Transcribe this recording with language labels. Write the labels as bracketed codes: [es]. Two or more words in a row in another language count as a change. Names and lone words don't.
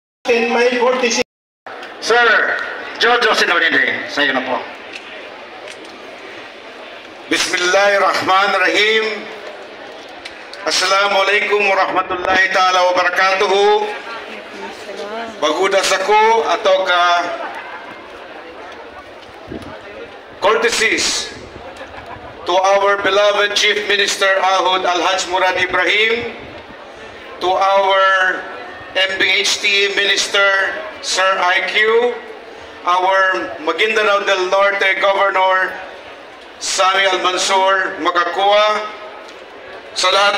[en] In my 46. [tl] Sir, Jojo Sinawinindi, sa iyo na po. [ar] Bismillahirrahmanirrahim. السلام عليكم ورحمة الله تعالى وبركاته. [mdh] Bagudas ako atau ka [en] courtesies to our beloved Chief Minister Ahod Al-Haj Murad Ibrahim, to our MBHT Minister Sir IQ, our Maguindanao del Norte Governor Sami Almansor Magakua, [tl] sa lahat